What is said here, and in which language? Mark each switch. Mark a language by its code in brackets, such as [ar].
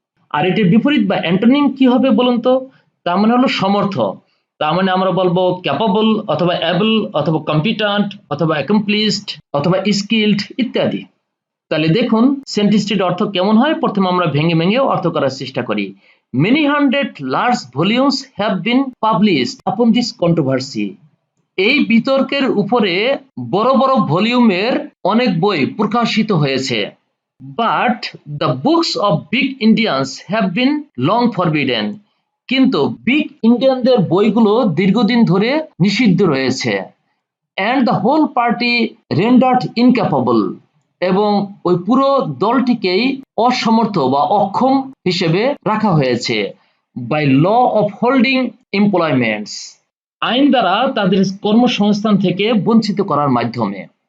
[bn] আর এটির বিপরীত বা অ্যান্টোনিম কি হবে বলুন তো? তার মানে হলো সমর্থ। তার মানে আমরা বলবো ক্যাপাবল অথবা অ্যাবল অথবা কম্পিটেন্ট অথবা অ্যাকমপ্লিশড অথবা স্কিলড ইত্যাদি। তাহলে দেখুন সেন্টেন্সটির অর্থ কেমন হয়, প্রথমে আমরা ভেঙে ভেঙে অর্থ করার চেষ্টা করি। [en] Many hundred large volumes have been published upon this controversy. [bn] এই বিতর্কের উপরে বড় বড় ভলিউমের অনেক বই প্রকাশিত হয়েছে। [en] But the books of big Indians have been long forbidden. [bn] কিন্তু বিগ ইন্ডিয়ানদের বইগুলো দীর্ঘদিন ধরে নিষিদ্ধ রয়েছে। [en] And the whole party rendered incapable. [bn] এবং ওই পুরো দলটিকেই অসমর্থ বা অক্ষম হিসেবে রাখা হয়েছে। [en] by law of holding employments, [bn] আইন দ্বারা তাদের কর্মসংস্থান থেকে বঞ্চিত করার মাধ্যমে।